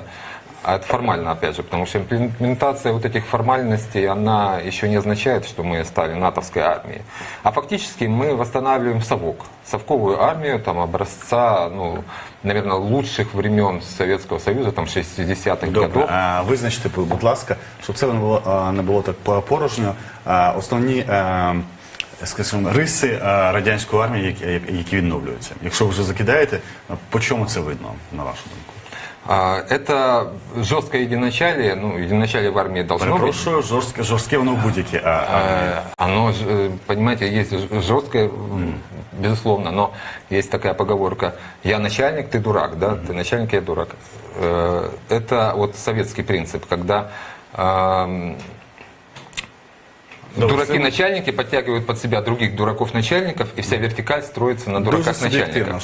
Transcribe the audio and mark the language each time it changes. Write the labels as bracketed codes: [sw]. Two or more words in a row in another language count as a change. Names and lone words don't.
[ru] А это формально, опять же, потому что имплементация вот этих формальностей, она еще не означает, что мы стали натовской армией. А фактически мы восстанавливаем совок, совковую армию, там, образца, ну, наверное, лучших времен Советского Союза, там, 60-х годов. [uk] Визначте, будь ласка, щоб це не було так порожньо, основні, скажімо, риси радянської армії, які відновлюються. Якщо ви вже закидаєте, по чому це видно, на вашу думку? [ru] Это жесткое единоначалие, ну, единоначалие в армии должно быть. [uk] Перепрошую, жорстке воно в будь-якій армії. [ru] Оно, понимаете, есть жесткое, безусловно, но есть такая поговорка: я начальник, ты дурак, да, ты начальник, я дурак. Это вот советский принцип, когда дураки-начальники подтягивают под себя других дураков-начальников, и вся вертикаль строится на дураках-начальниках.